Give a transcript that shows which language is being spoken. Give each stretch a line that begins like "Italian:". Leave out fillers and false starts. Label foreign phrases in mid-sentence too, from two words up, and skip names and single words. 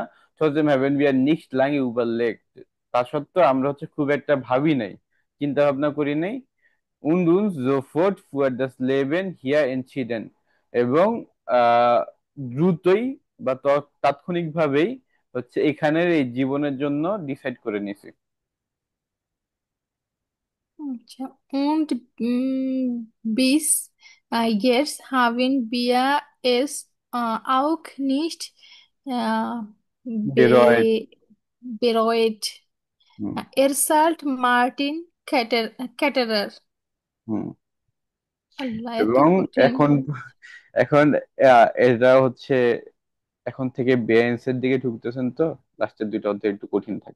German: trotzdem haben wir nicht lange überlegt,
Bangla: তা সত্ত্বেও আমরা হচ্ছে খুব একটা ভাবি নাই, চিন্তা ভাবনা করি নাই।
German: und uns sofort fuhr das Leben hier entschieden,
Bangla: এবং দ্রুতই বা তাৎক্ষণিকভাবেই হচ্ছে এখানের এই জীবনের জন্য ডিসাইড করে নিছি। আচ্ছা।
German: Und bis jetzt haben wir es auch nicht äh, bereut. be bereut। হুম। erzählt Martin Ketterer. হুম।
Bangla: আল্লাহ এত এবং কঠিন! এখন এখন এটা হচ্ছে এখন থেকে বেআইনসের দিকে ঢুকতেছেন তো, লাস্টের দুইটা অধ্যায় একটু কঠিন থাকে।